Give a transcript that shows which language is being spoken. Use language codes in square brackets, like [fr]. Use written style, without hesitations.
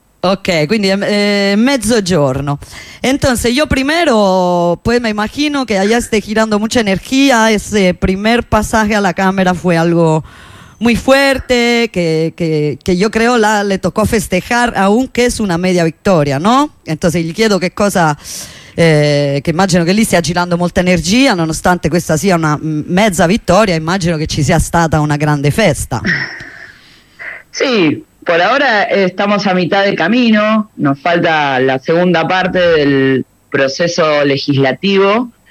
[it] Ok, quindi è mezzogiorno. [es] Entonces, yo primero, pues me imagino que allá esté girando mucha energía. Ese primer pasaje a la cámara fue algo muy fuerte, que yo creo le tocó festejar, aunque es una media victoria, ¿no? [it] Entonces, gli chiedo che cosa, che immagino che lì stia girando molta energia, nonostante questa sia una mezza vittoria, immagino che ci sia stata una grande festa. [es] Sí, por ahora estamos a mitad de camino, nos falta la segunda parte del proceso legislativo.